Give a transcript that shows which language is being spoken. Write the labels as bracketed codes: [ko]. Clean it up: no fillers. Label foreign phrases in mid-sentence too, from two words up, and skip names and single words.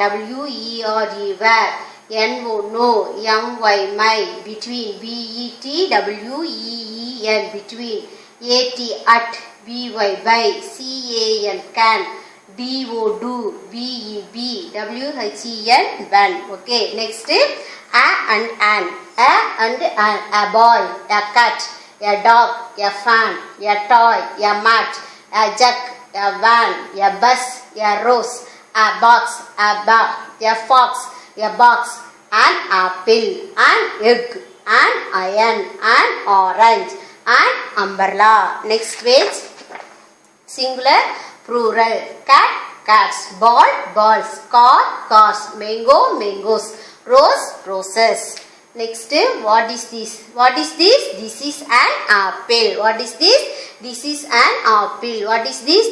[en] W-E-R-E. Where. N-O. No. M-Y. My. Between. B-E-T. W-E-E-N. Between. A-T. At. B-Y. By. C-A-N. Can. D-O. Do. B-E-B. W-H-E-N. When. Okay. Next. A and an. A and an. A boy. A cat. A dog. A fan. A toy. A mat. A jug. A van. A bus. A rose. A box. A bag. A fox. A box. An apple. An egg. An iron. An orange. An umbrella. Next page. Singular, plural. Cat, cats. Ball, balls. Car, cars. Mango, mangoes. Rose, roses. Next, what is this? What is this? This is an apple. What is this? This is an apple. What is this?